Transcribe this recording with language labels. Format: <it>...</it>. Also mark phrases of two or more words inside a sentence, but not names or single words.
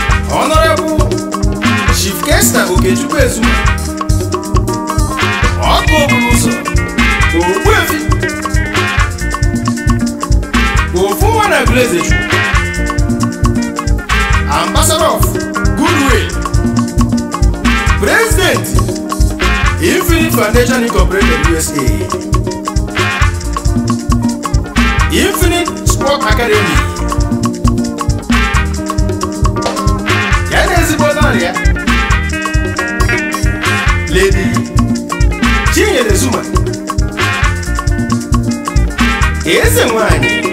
<en>Honorable Chief Kester Okechukwu Ezuma.</en> <ig>Ọkụ okporo ụzọ. Ogbuefi. Ofu nwa na Agụleze Chukwu.</ig> <en>Ambassador of Goodwill. President, Infinite Foundation Incorporated, U S A. Infinite Sport Academy.</en> <ig>Ya na ezigbo nọrọ ya.</ig> <en>Lady Chinyere Zuma.</en> <ig>Eze nwanyị.</ig>